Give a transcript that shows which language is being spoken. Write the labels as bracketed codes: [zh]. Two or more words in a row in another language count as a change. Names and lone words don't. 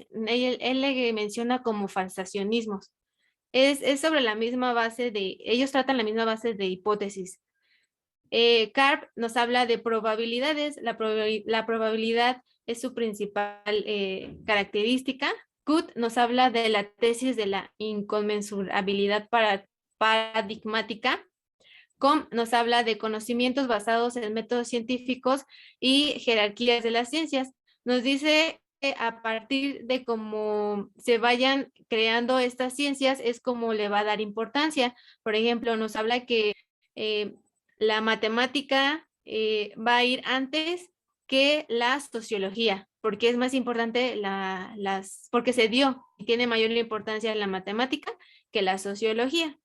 [es] Él le menciona como falsacionismos. Es sobre la misma base ellos tratan la misma base de hipótesis. Karp nos habla de probabilidades. La probabilidad es su principal característica. Kuhn nos habla de la tesis de la inconmensurabilidad paradigmática. Comte nos habla de conocimientos basados en métodos científicos y jerarquías de las ciencias. Nos dice que a partir de cómo se vayan creando estas ciencias es como le va a dar importancia. Por ejemplo, nos habla que la matemática va a ir antes que la sociología, porque es más importante porque se dio y tiene mayor importancia la matemática que la sociología.